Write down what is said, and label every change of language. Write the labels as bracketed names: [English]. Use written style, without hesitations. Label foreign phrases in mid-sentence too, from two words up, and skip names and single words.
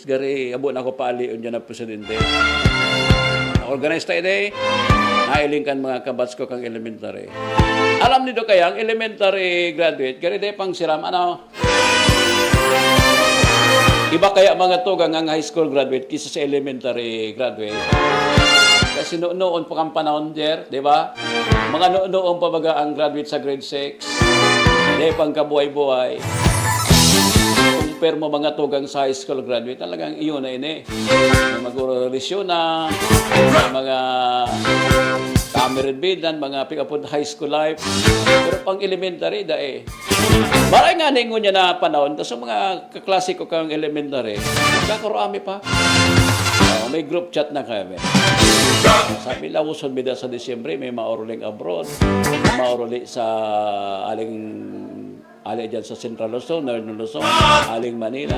[Bikol] Gari, abo na ako paalion dyan ang presidente. Organize tayo day, nailing kan mga kabats ko kang elementary. Alam nito kaya, ang [English] elementary graduate, [Bikol] gari day pang siram, ano? Iba kaya mga tugang ang [English] high school graduate [Bikol] kisa sa [English] elementary graduate. [Bikol] Kasi noon pa kang panahon der, di ba? Mga noon pa baga ang graduate sa grade 6. Di pang kabuhay-buhay. Compare mo mga tugang sa [English] high school graduate, [Bikol] talagang iyon na ini. May mag-relisyon na, may mga kamerenbidan, mga [English] pick-up high school life. [Bikol] Pero pang elementary, dae. Maray nga ningon niya na panahon, tapos mga kaklase ko kang elementary, kakarami pa. May group chat na kami. Sabi lang, usod mida sa Disyembre, may mauruling abroad, may mauruli sa aling dyan sa Central Luzon, Northern Luzon, aling Manila.